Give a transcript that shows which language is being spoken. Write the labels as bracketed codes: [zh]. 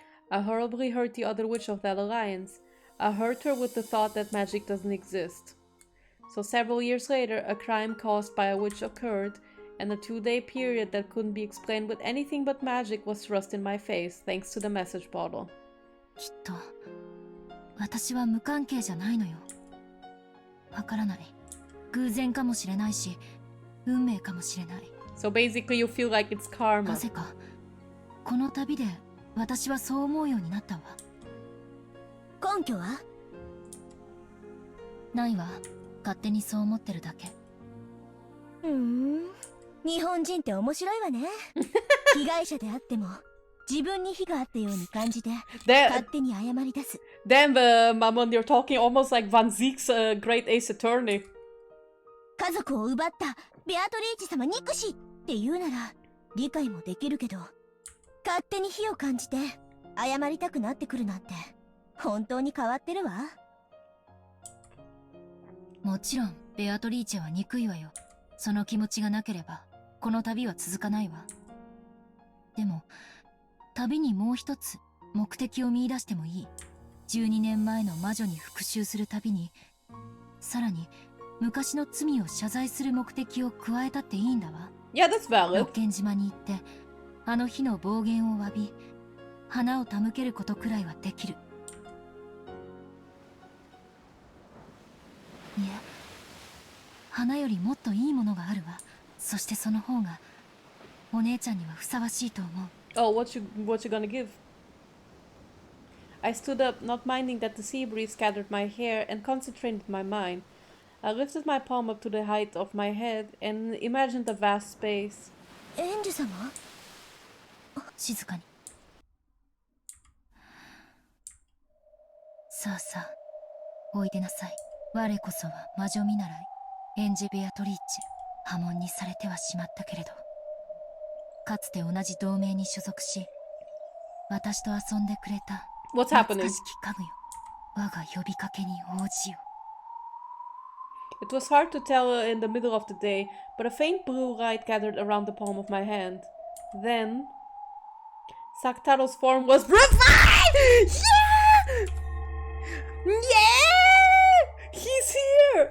[en] I horribly hurt the other witch of that alliance. I hurt her with the thought that magic doesn't exist. So several years later, a crime caused by a witch occurred, and a 2-day period that couldn't be explained with anything but magic was thrust in my face, thanks to the message bottle. [ja] きっと私は無関係じゃないのよ。わからない。偶然かもしれないし、運命かもしれない。 [en] So basically you feel like it's karma. [ja] なぜかこの旅で私はそう思うようになったわ。根拠は？ないわ。勝手にそう思ってるだけ。日本人って面白いわね。被害者であっても自分に非があったように感じて勝手に謝り出す。 [en] Damn, Mammon, you're talking almost like Van Ziek's Great Ace Attorney. [ja] 家族を奪ったベアトリーチ様憎しって言うなら理解もできるけど、勝手に非を感じて謝りたくなってくるなんて本当に変わってるわ。もちろんベアトリーチェは憎いわよ。その気持ちがなければこの旅は続かないわ。でも旅にもう一つ目的を見出してもいい。 12年前の魔女に復讐する旅にさらに昔の罪を謝罪する目的を加えたっていいんだわ。 [en] Yeah, that's valid. [ja] 六軒島に行ってあの日の暴言を詫び花を手向けることくらいはできる。いえ、花よりもっといいものがあるわ。そしてその方がお姉ちゃんにはふさわしいと思う。 [en] Oh, what you gonna give? I stood up, not minding that the sea breeze scattered my hair, and concentrated my mind. I lifted my palm up to the height of my head and imagined a vast space. [ja] エンジ様、静かに。さあさあ、おいでなさい。我こそは魔女見習い、エンジェ・ベアトリーチェ。破門にされてはしまったけれど、かつて同じ同盟に所属し、私と遊んでくれた [en] What's [ja] 懐 [en] happening? [ja] かしき家具よ。我が呼びかけに応じよ。 [en] It was hard to tell in the middle of the day, but a faint blue light gathered around the palm of my hand. Then, Sakutaro's form was revived! Yeah! Yeah! He's here!